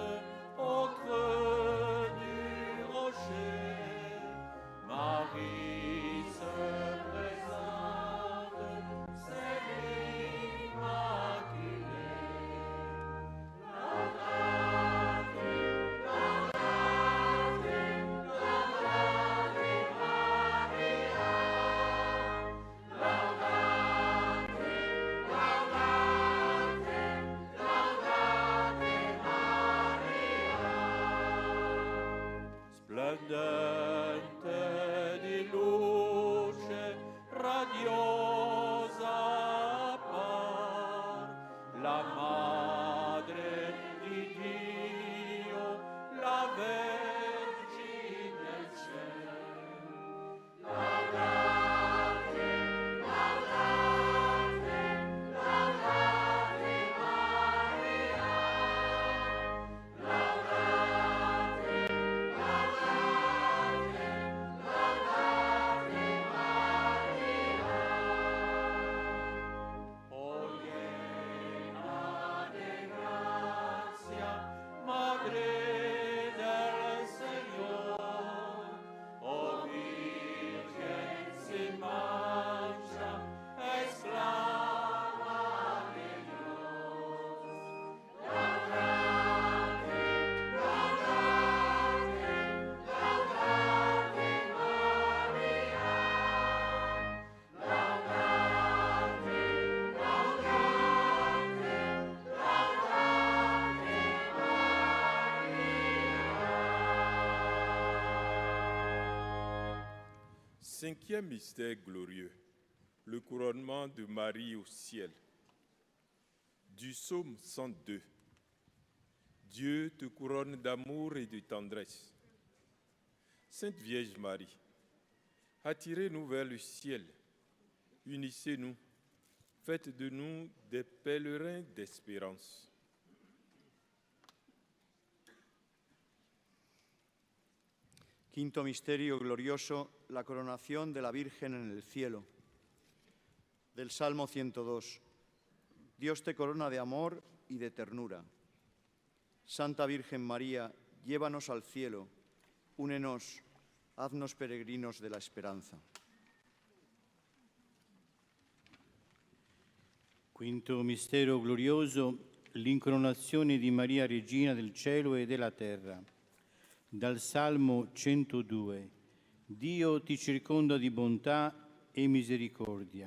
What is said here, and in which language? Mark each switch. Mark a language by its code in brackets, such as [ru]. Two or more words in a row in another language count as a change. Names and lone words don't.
[fr] au creux du rocher, Marie se présente, c'est l'Immaculée. [la] Laudate, laudate, laudate Maria. Laudate, [it] splendente di luce radiosa appar la Madre di Dio, la Vergine del Cielo. [la] Laudate, laudate, laudate Maria. Laudate, [es] Madre del Señor, oh Virgen sin mancha, esclava de Dios. [la] Laudate, laudate, laudate Maria. Laudate, [fr] Cinquième mystère glorieux, le couronnement de Marie au ciel. Du psaume 102. Dieu te couronne d'amour et de tendresse. Sainte Vierge Marie, attirez-nous vers le ciel, unissez-nous, faites de nous des pèlerins d'espérance. [es] Quinto misterio glorioso, la coronación de la Virgen en el cielo. Del Salmo 102. Dios te corona de amor y de ternura. Santa Virgen María, llévanos al cielo, únenos, haznos peregrinos de la esperanza. [it] Quinto mistero glorioso, l'incoronazione di Maria Regina del cielo e della terra. Dal Salmo 102. Dio ti circonda di bontà e misericordia.